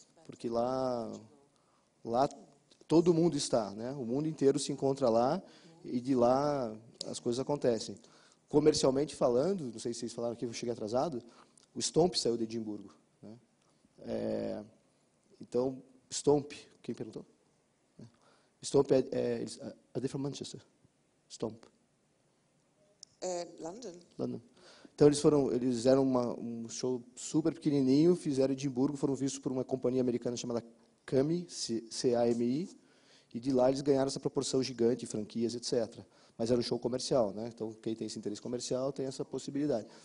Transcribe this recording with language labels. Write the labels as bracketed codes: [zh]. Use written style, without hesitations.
[pt] Porque lá todo mundo está, né? O mundo inteiro se encontra lá e de lá as coisas acontecem. Comercialmente falando, não sei se vocês falaram aqui, eu cheguei atrasado, o Stomp saiu de Edimburgo. Né? Então, Stomp, quem perguntou? [en] Stomp are they from Manchester? Stomp. London. London. [pt] Então eles fizeram um show super pequenininho, fizeram em Edimburgo, foram vistos por uma companhia americana chamada CAMI, C-A-M-I, e de lá eles ganharam essa proporção gigante, franquias, etc. Mas era um show comercial, né? Então quem tem esse interesse comercial tem essa possibilidade.